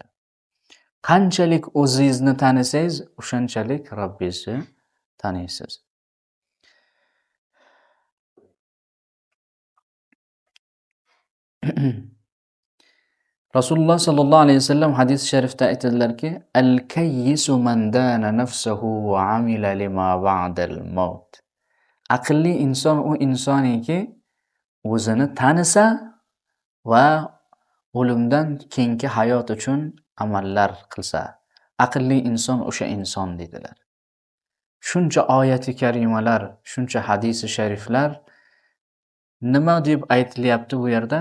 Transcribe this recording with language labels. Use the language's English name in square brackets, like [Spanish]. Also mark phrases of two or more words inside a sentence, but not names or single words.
[Uzbek] Qanchalik o'zingizni tanisangiz, o'shanchalik Robbingizni taniysiz. Rasululloh [Arabic] صلى الله عليه وسلم [Uzbek] hadis sharifda aytadilarki, [Arabic] الكيس من دان نفسه وعمل لما بعد الموت. [Uzbek] Aqlli inson u insoniki, o'zini tanisa va o'limdan keyingi hayot uchun amallar qilsa. Aqlli inson o'sha inson dedilar. Shuncha oyati karimalar, shuncha hadisi shariflar nima deb aytilyapti bu yerda?